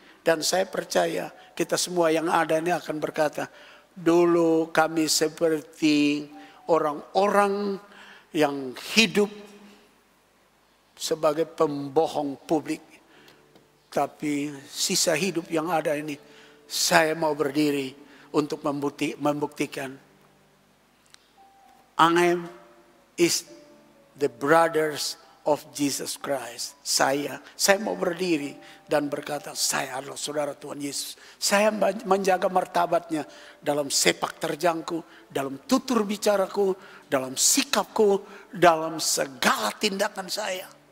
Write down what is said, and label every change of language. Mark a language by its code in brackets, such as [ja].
[id] Dan saya percaya kita semua yang ada ini akan berkata, dulu kami seperti orang-orang yang hidup sebagai pembohong publik. Tapi sisa hidup yang ada ini, saya mau berdiri untuk membuktikan. [en] I is the brothers of Jesus Christ. [id] Saya mau berdiri dan berkata, saya adalah saudara Tuhan Yesus. Saya menjaga martabatnya dalam sepak terjangku, dalam tutur bicaraku, dalam sikapku, dalam segala tindakan saya.